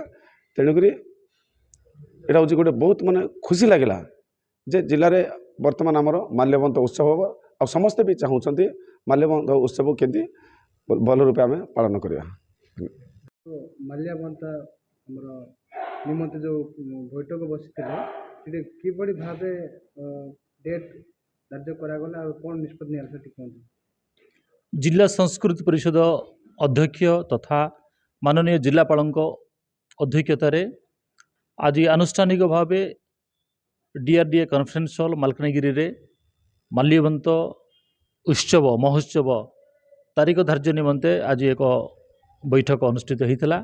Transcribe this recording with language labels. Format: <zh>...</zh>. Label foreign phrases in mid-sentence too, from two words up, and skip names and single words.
<or>ତେଣୁକରି ଏଇଟା ହେଉଛି ଗୋଟେ ବହୁତ ମାନେ ଖୁସି ଲାଗିଲା ଯେ ଜିଲ୍ଲାରେ ବର୍ତ୍ତମାନ ଆମର ମାଲ୍ୟବନ୍ତ ଉତ୍ସବ ହେବ ଆଉ ସମସ୍ତେ ବି ଚାହୁଁଛନ୍ତି ମାଲ୍ୟବନ୍ତ ଉତ୍ସବକୁ କେମିତି ଭଲ ରୂପେ ଆମେ ପାଳନ କରିବା। ତ ମାଲ୍ୟବନ୍ତା ଆମର ନିମନ୍ତେ ଯେଉଁ ବୈଠକ ବସିଥିଲେ ସେଠି କିଭଳି ଭାବେ ଡେଟ୍ ଧାର୍ଯ୍ୟ କରାଗଲା ଆଉ କ'ଣ ନିଷ୍ପତ୍ତି ନିଆଗଲା ସେଠି କୁହନ୍ତୁ। ଜିଲ୍ଲା ସଂସ୍କୃତି ପରିଷଦ ଅଧ୍ୟକ୍ଷ ତଥା ମାନନୀୟ ଜିଲ୍ଲାପାଳଙ୍କ ଅଧ୍ୟକ୍ଷତାର ଆଜି ଆନୁଷ୍ଠାନିକ ଭାବ ଡିଆରଡିଏ କନଫରେନ୍ସ ହଲ ମାଲକାନଗିରି ରେ ମାଲ୍ୟବନ୍ତ ଉତ୍ସବ ମହୋତ୍ସବ ତାରିଖ ଧାର୍ଯ୍ୟ ନିମନ୍ତେ ଆଜି ଏକ ବୈଠକ ଅନୁଷ୍ଠିତ ହେଲା।</or>